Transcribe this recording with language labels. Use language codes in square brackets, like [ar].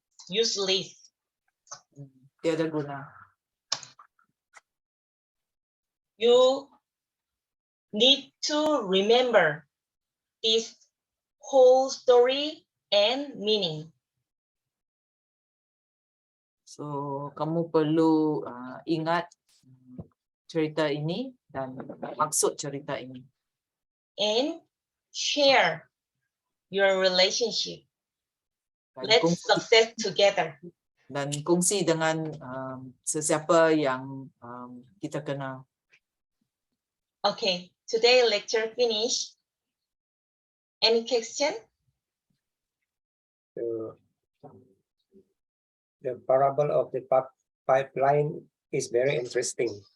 [en] Useless. [ms] Tiada guna. [en] You need to remember this whole story and meaning. [ms] So, kamu perlu ingat cerita ini dan maksud cerita ini. [en] And share your relationship. [ms] Dan [en] Let's success together. [ms] dan kongsi dengan sesiapa yang kita kenal. [en] Okay, today lecture finished. Any question? The parable of the pipeline is very interesting.